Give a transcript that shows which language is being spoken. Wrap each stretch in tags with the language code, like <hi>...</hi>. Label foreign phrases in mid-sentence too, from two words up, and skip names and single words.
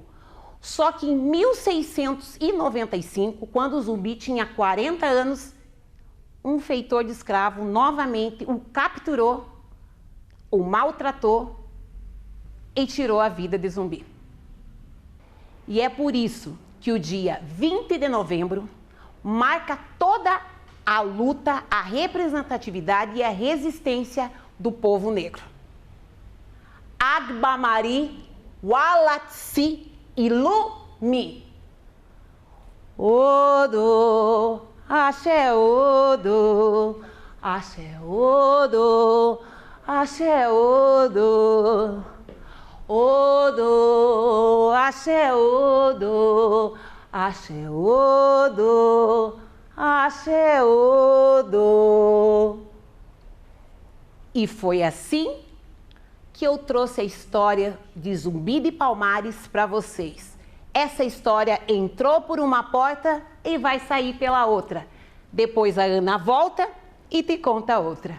<pt>Só que em 1695, quando o Zumbi tinha 40 anos, um feitor de escravo novamente o capturou, o maltratou e tirou a vida de Zumbi. E é por isso que o dia 20 de novembro marca toda a luta, a representatividade e a resistência do povo negro.</pt> <yo>Agbamari Walatsi Ilumi. Odo, axé odo, axé odo, axé odo. Odo, axé odo, axé odo, axé odo.</yo> <pt>E foi assim que eu trouxe a história de Zumbi de Palmares para vocês. Essa história entrou por uma porta e vai sair pela outra. Depois a Ana volta e te conta outra.</pt>